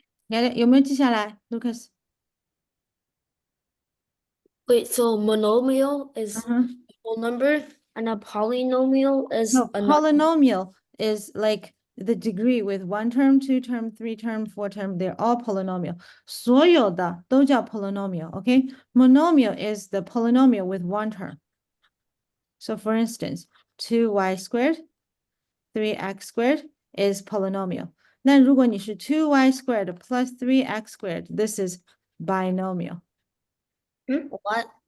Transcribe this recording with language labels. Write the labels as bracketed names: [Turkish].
[English] Get it? [Chinese] 有没有记下来, Lucas? [English] Wait, so monomial is a whole number and a polynomial is No, a polynomial is like the degree with 1 term, 2 term, 3 term, 4 term, they're all polynomial. [Chinese] 所有的都叫 polynomial, okay? [English] Monomial is the polynomial with 1 term. So for instance, 2y squared, 3x squared is polynomial. [Chinese] 那如果你是 [English] 2y squared plus 3x squared, this is binomial. What?